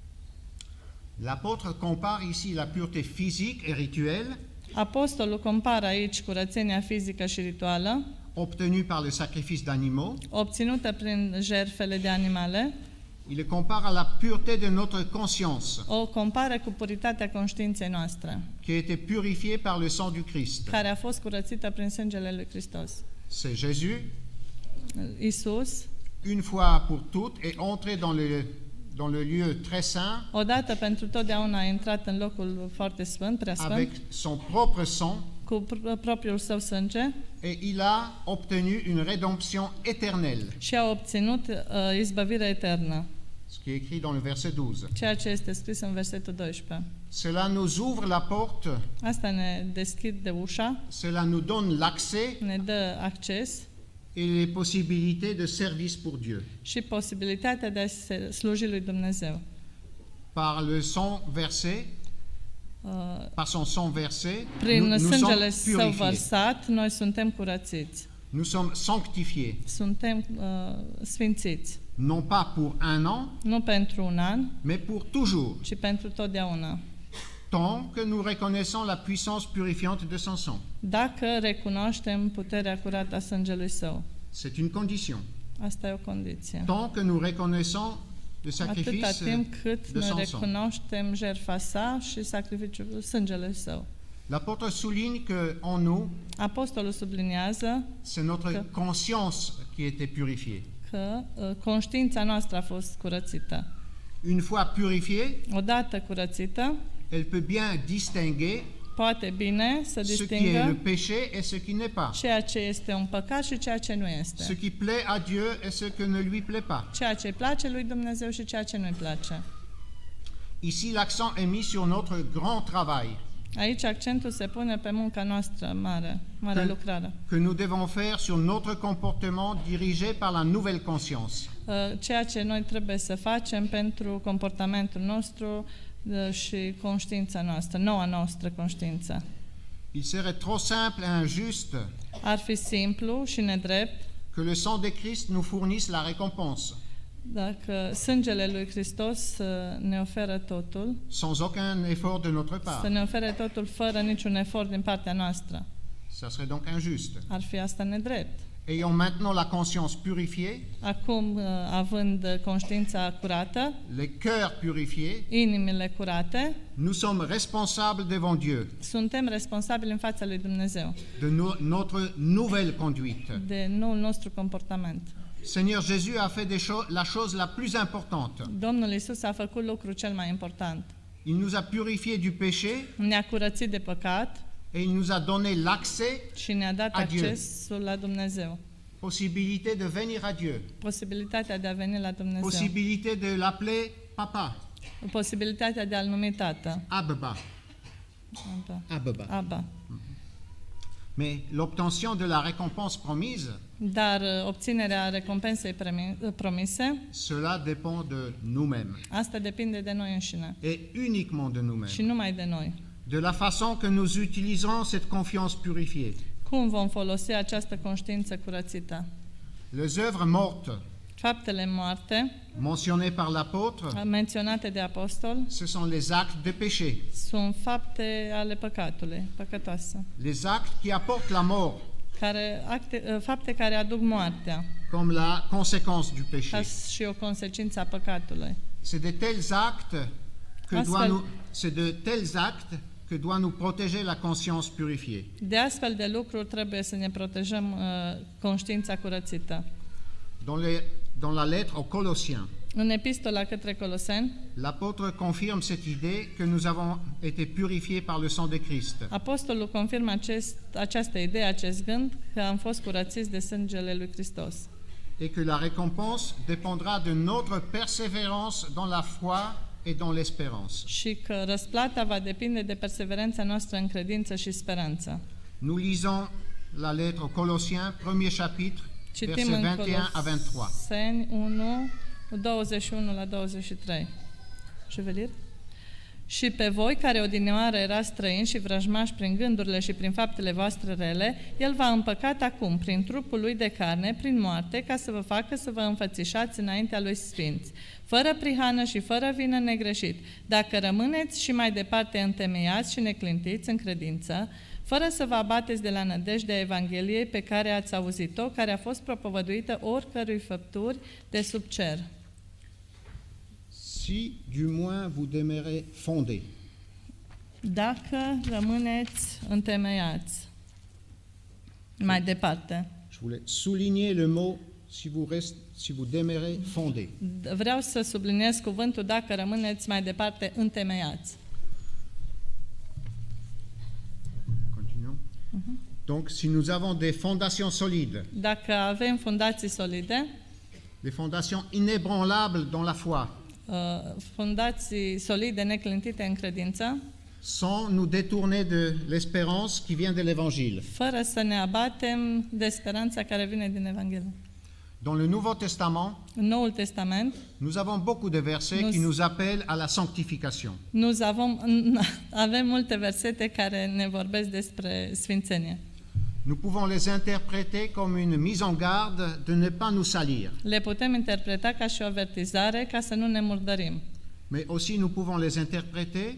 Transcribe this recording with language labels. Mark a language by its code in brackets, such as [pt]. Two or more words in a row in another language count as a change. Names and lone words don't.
[fr] L'apôtre compare ici la pureté physique et rituelle [ro] Apostolul compară aici curățenia fizică și rituală, [fr] obtenue par le sacrifice d'animaux. [ro] obținută prin jertfele de animale, [fr] Il le compare à la pureté de notre conscience, [ro] o compară cu puritatea conștiinței noastre, [fr] qui a été purifiée par le sang du Christ. [ro] care a fost curățită prin sângele lui Hristos. [fr] C'est Jésus, [ro] Iisus, [fr] une fois pour toutes, est entré dans le lieu très saint [ro] odată pentru totdeauna a intrat în locul foarte sfânt, prea sfânt, [fr] avec son propre sang [ro] cu propriul său sânge [fr] et il a obtenu une rédemption éternelle, [ro] și a obținut izbăvire eternă, [fr] ce qui est écrit dans le verset 12. [ro] ceea ce este scris în versetul 12. [fr] Cela nous ouvre la porte, [ro] Asta ne deschide ușa, [fr] cela nous donne l'accès [ro] ne dă acces [fr] et les possibilités de service pour Dieu. [ro] și posibilitatea de a se sluji lui Dumnezeu. [fr] Par le sang versé, par son sang versé, [ro] Prin [fr] nous [ro] sângele [fr] sommes [ro] său [fr] purifiés, [ro] vărsat, noi suntem curățiți, [fr] nous sommes sanctifiés, [ro] suntem sfințiți, [fr] non pas pour un an, [ro] nu pentru un an, [fr] mais pour toujours, [ro] ci pentru totdeauna. [fr] tant que nous reconnaissons la puissance purifiante de son sang. [ro] Dacă recunoaștem puterea curată a sângelui său, [fr] C'est une condition. [ro] asta e o condiție. [fr] Tant que nous reconnaissons le [ro] Atâta [fr] sacrifice [ro] timp cât [fr] de [ro] noi [fr] son sang. [ro] recunoaștem jertfa sa și sacrificiul sângelui său. [fr] L'apôtre souligne que en nous, [ro] Apostolul subliniază [fr] c'est notre conscience qui a été purifiée. [ro] că conștiința noastră a fost curățită. [fr] Une fois purifiée, [ro] Odată curățită, [fr] elle peut bien distinguer [ro] poate bine să [fr] ce qui est le [ro] distingă [fr] péché et ce qui n'est pas, [ro] ceea ce este un păcat și ceea ce nu [fr] ce [ro] este. [fr] qui plaît à Dieu et ce qui ne lui plaît pas. [ro] Ceea ce îi place lui Dumnezeu și ceea ce nu îi place. [fr] Ici, l'accent est mis sur notre grand travail [ro] Aici accentul se pune pe munca noastră mare lucrare. [fr] que nous devons faire sur notre comportement dirigé par la nouvelle conscience. [ro] Ceea ce noi trebuie să facem pentru comportamentul nostru și conștiința noastră, noua noastră conștiință. [fr] Il serait trop simple et injuste [ro] Ar fi simplu și nedrept [fr] que le sang de Christ nous fournisse la récompense, [ro] dacă sângele lui Hristos ne oferă totul, [fr] sans aucun effort de notre [ro] să [fr] part. [ro] ne ofere totul fără niciun efort din partea noastră. [fr] Ça serait donc injuste. [ro] Ar fi asta nedrept. [fr] Ayant maintenant la conscience purifiée, [ro] Acum, având conștiința curată, [fr] les cœurs purifiés, [ro] inimile curate, [fr] nous sommes responsables devant Dieu [ro] suntem responsabili în fața lui Dumnezeu [fr] de notre nouvelle conduite. [ro] de noul nostru comportament. [fr] Seigneur Jésus a fait la chose la plus importante. [ro] Domnul Iisus a făcut lucrul cel mai important. [fr] Il nous a purifiés du péché [ro] Ne-a curățit de păcat [fr] et il nous a donné l'accès, [ro] și ne-a dat [fr] Adieu. [ro] accesul la Dumnezeu. [fr] possibilité de venir à Dieu, [ro] Posibilitatea de a veni la Dumnezeu. [fr] possibilité de l'appeler Papa, [ro] Posibilitatea de a-L numi Tată. [fr] Abba. Abba. [ro] Abba. [fr] Mais l'obtention de la récompense promise, [ro] Dar obținerea recompensei promise, [fr] cela dépend de nous-mêmes [ro] asta depinde de noi înșine [fr] et uniquement de nous-mêmes, [ro] și numai de noi. [fr] de la façon que nous utilisons cette confiance purifiée. [ro] Cum vom folosi această conștiință curățită? [fr] Les œuvres mortes [ro] Faptele moarte, [fr] mentionnées par l'apôtre, [ro] menționate de apostol, [fr] ce sont les actes de péché, [ro] sunt fapte ale păcatului, păcătoase, [fr] les actes qui apportent la mort [ro] fapte care aduc moartea, [fr] comme la conséquence du péché. [ro] ca și o consecință a păcatului. [fr] C'est de tels actes [ro] Astfel- [fr] que doit nous protéger la conscience purifiée. [ro] De astfel de lucruri trebuie să ne protejăm conștiința curățită. [fr] Dans la lettre aux Colossiens, [ro] În epistola către Coloseni, [fr] l'apôtre confirme cette idée que nous avons été purifiés par le sang de Christ. [ro] apostolul confirmă această idee, acest gând, că am fost curățiți de sângele lui Hristos [fr] Et que la récompense dépendra de notre persévérance dans la foi et dans l'espérance. [ro] și că răsplata va depinde de perseverența noastră în credință și speranță. [fr] Nous lisons la lettre aux Colossiens, premier chapitre, [ro] Citim [fr] versets [ro] în [fr] 21 à 23. [ro] Coloseni 1, 21 la 23. Juvelir? Și pe voi, care odinioară erați străini și vrăjmași prin gândurile și prin faptele voastre rele, El v-a împăcat acum, prin trupul Lui de carne, prin moarte, ca să vă facă să vă înfățișați înaintea Lui sfinți, fără prihană și fără vină negreșit, dacă rămâneți și mai departe întemeiați și neclintiți în credință, fără să vă abateți de la nădejdea Evangheliei pe care ați auzit-o, care a fost propovăduită oricărui făpturi de sub cer. [fr] Si du moins vous demeurez fondés. [ro] Dacă rămâneți întemeiați. Mai departe. [fr] Je voulais souligner le mot si vous demeurez fondés. [ro] Vreau să subliniez cuvântul dacă rămâneți mai departe întemeiați. [fr] Continuons. Donc, si nous avons des fondations solides, [ro] Dacă avem fundații solide, [fr] des fondations inébranlables dans la foi, [ro] fundații solide, neclintite în credință, [fr] sans nous détourner de l'espérance qui vient de l'Évangile. [ro] fără să ne abatem de speranța care vine din Evanghelie. [fr] Dans le Nouveau Testament, [ro] În Noul Testament, [fr] nous avons beaucoup de versets qui nous appellent à la sanctification. [ro] avem multe versete care ne vorbesc despre sfințenie. [fr] Nous pouvons les interpréter comme une mise en garde de ne pas nous salir. [ro] Le putem interpreta ca și o avertizare ca să nu ne murdărim. [fr] Mais aussi nous pouvons les interpréter